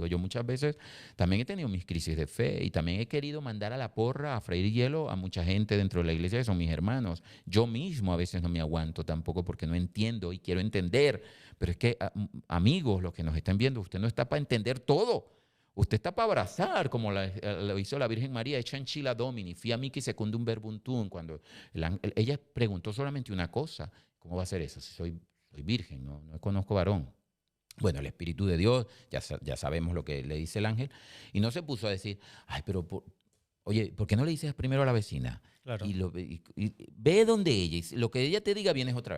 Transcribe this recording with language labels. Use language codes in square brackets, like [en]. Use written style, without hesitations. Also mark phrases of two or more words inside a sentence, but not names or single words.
[es] Yo muchas veces también he tenido mis crisis de fe y también he querido mandar a la porra, a freír hielo a mucha gente dentro de la iglesia que son mis hermanos. Yo mismo a veces no me aguanto tampoco porque no entiendo y quiero entender. Pero es que, amigos, los que nos están viendo, usted no está para entender todo. Usted está para abrazar, como lo hizo la Virgen María, hecha en [la] Chila Domini, fia mihi secundum verbum tuum, [es] cuando ella preguntó solamente una cosa, ¿cómo va a ser eso si soy virgen, no conozco varón? Bueno, el Espíritu de Dios, ya sabemos lo que le dice el ángel, y no se puso a decir, ay, pero oye, ¿por qué no le dices primero a la vecina? Claro. Y ve donde ella, y lo que ella te diga vienes otra vez.